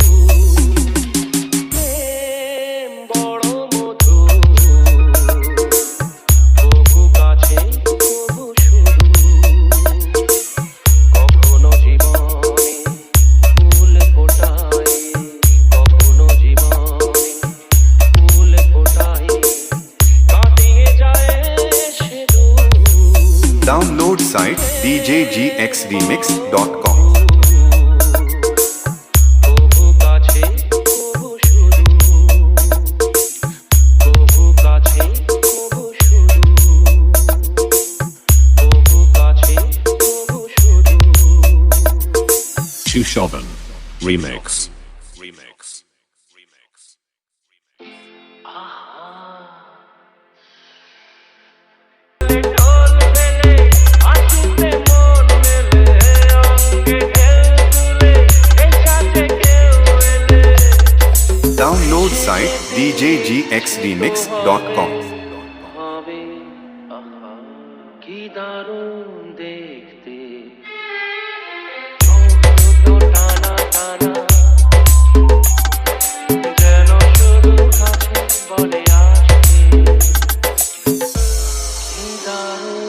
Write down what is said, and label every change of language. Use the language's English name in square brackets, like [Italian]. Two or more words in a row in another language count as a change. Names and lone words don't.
[Bangla] প্রেম বড় মধুর বহু কাছে বহু শুধু কখনো জীবনে ফুল ফোটাই কখনো জীবনে ফুল ফোটাই কাটিয়ে যায় সে দূর [English] Download site djgxremix.com. [Bangla] বহু কাছে বহু শুধু বহু কাছে বহু শুধু বহু কাছে বহু শুধু [English] Chushovan Remix. Remix. Remix. [Bangla] ঢোল বেলে আসিতে মন মেলে অঙ্গে ঢেউ তুলে এই সাথে কেউ এলে [English] Download site djgxremix.com. [Bangla] হবে আহা কি দারুণ দেখতে চোখ দুটো টানা টানা যেন শুধু কাছে বলে আসছে কি দারুণ